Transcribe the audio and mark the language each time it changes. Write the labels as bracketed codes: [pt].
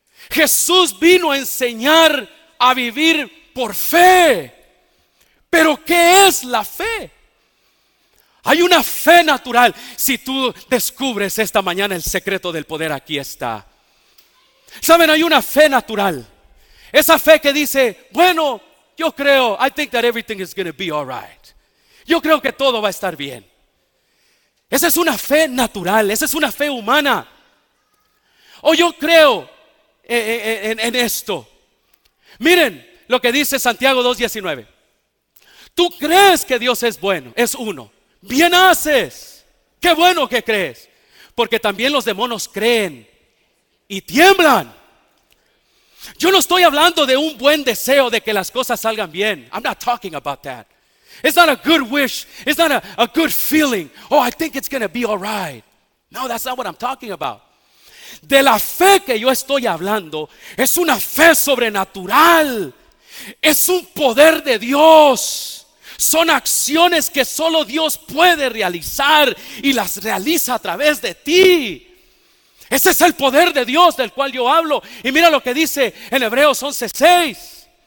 [es] Jesús vino a enseñar a vivir por fe. Pero ¿qué es la fe? Hay una fe natural. Si tú descubres esta mañana el secreto del poder, aquí está. Saben, hay una fe natural. Esa fe que dice, bueno, yo creo, [en] I think that everything is going to be all right. [es] Yo creo que todo va a estar bien. Esa es una fe natural, esa es una fe humana. o yo creo en esto. Miren lo que dice Santiago 2:19. Tú crees que Dios es bueno, es uno. Bien haces. Qué bueno que crees. Porque también los demonios creen y tiemblan. Yo no estoy hablando de un buen deseo de que las cosas salgan bien. [en] I'm not talking about that. It's not a good wish. It's not a good feeling. Oh, I think it's going to be all right. No, that's not what I'm talking about. [es] De la fe que yo estoy hablando es una fe sobrenatural. Es un poder de Dios. Son acciones que solo Dios puede realizar y las realiza a través de ti. Ese es el poder de Dios del cual yo hablo. Y mira lo que dice en Hebreos 11:6.